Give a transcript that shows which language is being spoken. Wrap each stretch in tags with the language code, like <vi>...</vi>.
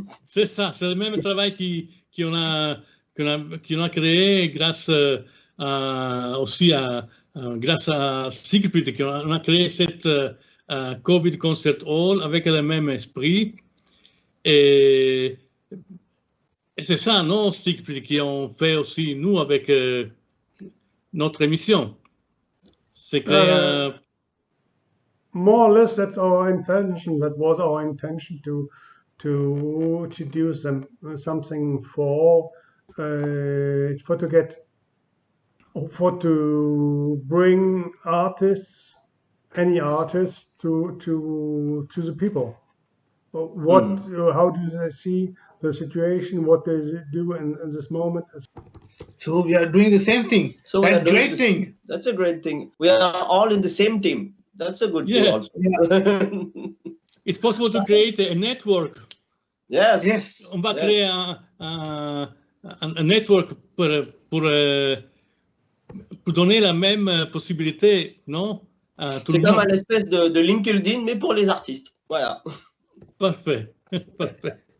<fr>C'est ça, c'est le même travail qu'on a créé grâce aussi grâce à Siegfried, on a créé cette COVID Concert Hall avec le même esprit. Et c'est ça, non, Siegfried, qui ont fait aussi nous avec notre émission. C'est créer</fr> <en>more or less, that's our intention. That was our intention to introduce something for to bring artists, any artists, to the people. How do they see the situation? What they do in this moment? So we are doing the same thing. So that's a great thing. That's a great thing. We are all in the same team. That's a good thing also. Yeah. It's possible to create a network. Yes.</en> <fr>On va créer un network pour donner la même possibilité, non? C'est comme une espèce de LinkedIn, mais pour les artistes. Voilà. Parfait. Parfait.</fr>